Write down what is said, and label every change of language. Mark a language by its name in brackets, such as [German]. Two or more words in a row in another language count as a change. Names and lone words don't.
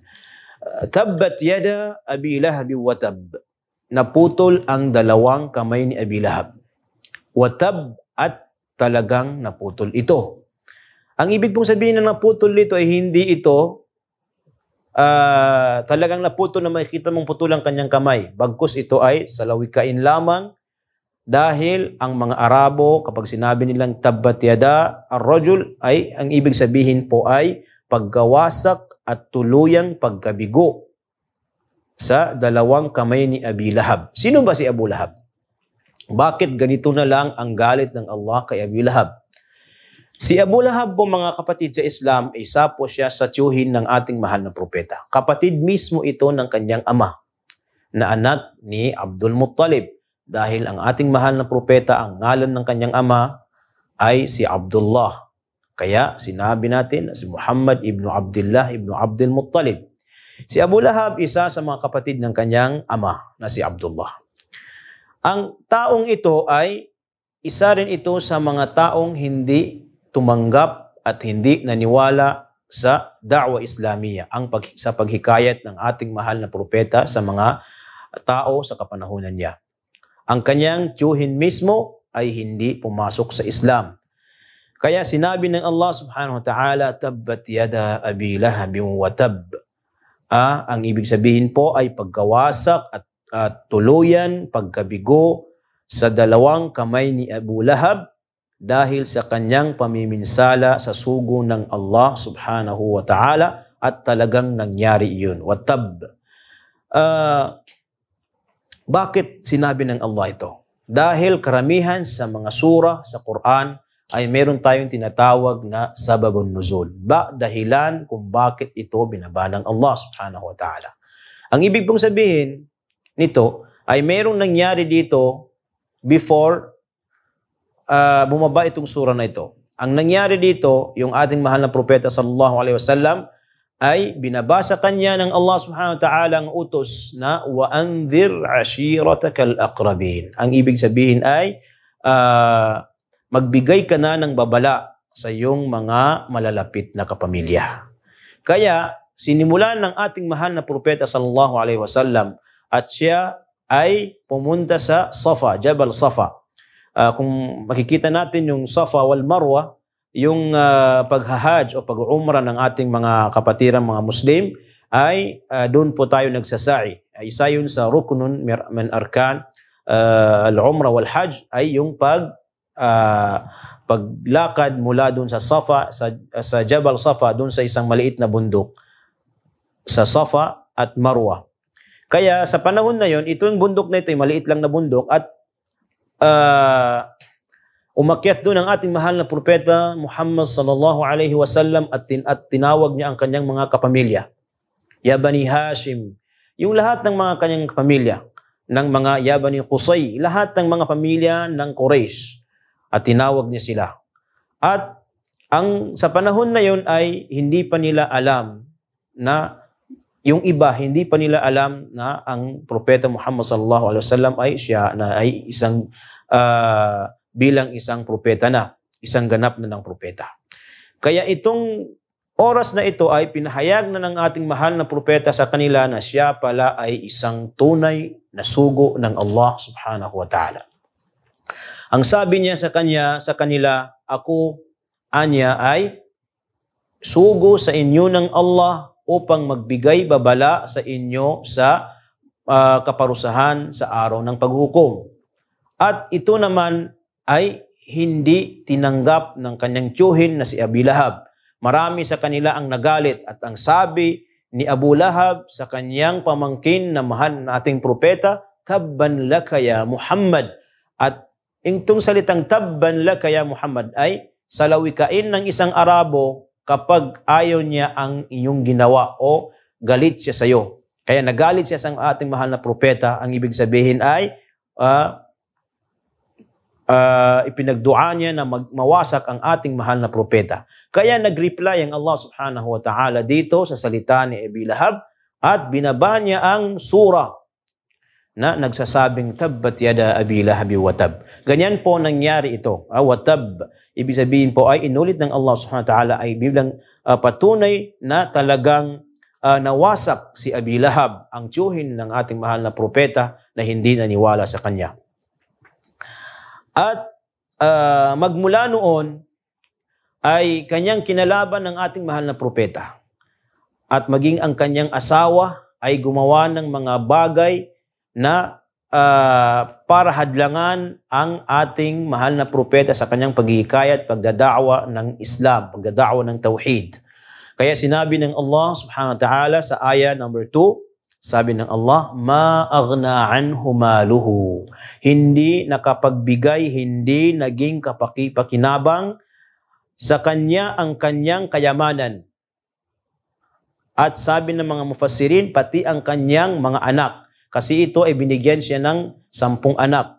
[Arabic] تبت يدا أبي لهب وتب. [Filipino] Naputol ang dalawang kamay ni Abi Lahab. [Arabic] وتب, [Filipino] at talagang naputol ito. Ang ibig pong sabihin na naputol dito ay hindi ito talagang naputol na makikita mong putol ang kanyang kamay. Bagkus ito ay salawikain lamang dahil ang mga Arabo kapag sinabi nilang [Arabic] تبت يدا الرجل [Filipino] ay ang ibig sabihin po ay paggawasak at tuluyang pagkabigo sa dalawang kamay ni Abi Lahab. Sino ba si Abu Lahab? Bakit ganito na lang ang galit ng Allah kay Abi Lahab? Si Abu Lahab po mga kapatid sa Islam, isa po siya sa tiyuhin ng ating mahal na propeta. Kapatid mismo ito ng kanyang ama na anak ni Abdul Muttalib. Dahil ang ating mahal na propeta, ang ngalan ng kanyang ama ay si Abdullah. Kaya sinabi natin na si Muhammad ibn Abdullah ibn Abdul Muttalib. Si Abu Lahab, isa sa mga kapatid ng kanyang ama na si Abdullah. Ang taong ito ay isa rin ito sa mga taong hindi tumanggap at hindi naniwala sa [Arabic] دعوة إسلامية, [Filipino] sa paghikayat ng ating mahal na propeta sa mga tao sa kapanahunan niya. Ang kanyang tiyuhin mismo ay hindi pumasok sa Islam. Kaya sinabi ng Allah [Arabic] سبحانه وتعالى, تبت يدا أبي لهب وتب. [Filipino] Ang ibig sabihin po ay pagkawasak at tuluyan, pagkabigo sa dalawang kamay ni Abu Lahab dahil sa kanyang pamiminsala sa sugo ng Allah [Arabic] سبحانه وتعالى [Filipino] at talagang nangyari iyon. [Arabic] وتب. [Filipino] Bakit sinabi ng Allah ito? Dahil karamihan sa mga surah sa Quran ay meron tayong tinatawag na [Arabic] سبب النزول. [Filipino] Dahilan kung bakit ito binaba ng Allah [Arabic] سبحانه وتعالى. [Filipino] Ang ibig pong sabihin nito ay merong nangyari dito before bumaba itong surah na ito. Ang nangyari dito, yung ating mahal na propeta [Arabic] صلى الله عليه وسلم [Filipino] ay binabasa kanya ng Allah [Arabic] سبحانه وتعالى [Filipino] ang utos na [Arabic] وأنذر عشيرتك الأقربين. [Filipino] Ang ibig sabihin ay magbigay ka na ng babala sa iyong mga malalapit na kapamilya. Kaya sinimulan ng ating mahal na propeta [Arabic] صلى الله عليه وسلم [Filipino] at siya ay pumunta sa Safa, Jabal Safa. Kung makikita natin yung Safa wal Marwa, yung paghahaj o pag-umrah ng ating mga kapatirang mga Muslim, ay doon po tayo nagsasa'i. Isa yun sa [Arabic] ركن من أركان العمرة والحج [Filipino] ay yung paglakad mula doon sa Safa, sa Jabal Safa, doon sa isang maliit na bundok sa Safa at Marwa. Kaya sa panahon na yon, ito yung bundok na ito, yung maliit lang na bundok, at umakyat doon ang ating mahal na propeta Muhammad [Arabic] صلى الله عليه وسلم [Filipino] at tinawag niya ang kanyang mga kapamilya. [Arabic] يا بني هاشم, [Filipino] yung lahat ng mga kanyang kapamilya, ng mga [Arabic] يا بني قصي, [Filipino] lahat ng mga pamilya ng Quraysh, at tinawag niya sila. At sa panahon na yon ay hindi pa nila alam na yung iba, hindi pa nila alam na ang propeta Muhammad [Arabic] صلى الله عليه وسلم [Filipino] ay siya na ay isang bilang isang propeta na, isang ganap na ng propeta. Kaya itong oras na ito ay pinahayag na ng ating mahal na propeta sa kanila na siya pala ay isang tunay na sugo ng Allah [Arabic] سبحانه وتعالى. [Filipino] Ang sabi niya sa kanila, ako, anya, ay sugo sa inyo ng Allah upang magbigay babala sa inyo sa kaparusahan sa araw ng paghukom. At ito naman ay hindi tinanggap ng kanyang tiyuhin na si Abi Lahab. Marami sa kanila ang nagalit at ang sabi ni Abu Lahab sa kanyang pamangkin na mahal na ating propeta, [Arabic] تبا لك يا محمد. [Filipino] At itong salitang [Arabic] تبا لك يا محمد [Filipino] ay salawikain ng isang Arabo kapag ayaw niya ang iyong ginawa o galit siya sa iyo. Kaya nagalit siya sa ating mahal na propeta, ang ibig sabihin ay ipinagdua niya na mawasak ang ating mahal na propeta. Kaya nag-reply ang Allah [Arabic] سبحانه وتعالى [Filipino] dito sa salita ni Abi Lahab at binaba niya ang surah na nagsasabing [Arabic] تبت يدا أبي لهب وتب. [Filipino] Ganyan po nangyari ito. [Arabic] وتب, [Filipino] ibig sabihin po ay inulit ng Allah [Arabic] سبحانه وتعالى [Filipino] ay bilang patunay na talagang nawasak si Abi Lahab, ang tiyuhin ng ating mahal na propeta na hindi naniwala sa kanya. At magmula noon ay kanyang kinalaban ng ating mahal na propeta. At maging ang kanyang asawa ay gumawa ng mga bagay na para hadlangan ang ating mahal na propeta sa kanyang paghihikayat, pagdada'wa ng Islam, pagdada'wa ng Tauhid. Kaya sinabi ng Allah [Arabic] سبحانه وتعالى [Filipino] sa ayah number 2, sabi ng Allah, [Arabic] ما أغنى عنه ماله. [Filipino] Hindi nakapagbigay, hindi naging kapakipakinabang sa kanya ang kanyang kayamanan. At sabi ng mga mufassirin, pati ang kanyang mga anak. Kasi ito ay binigyan siya ng 10 anak.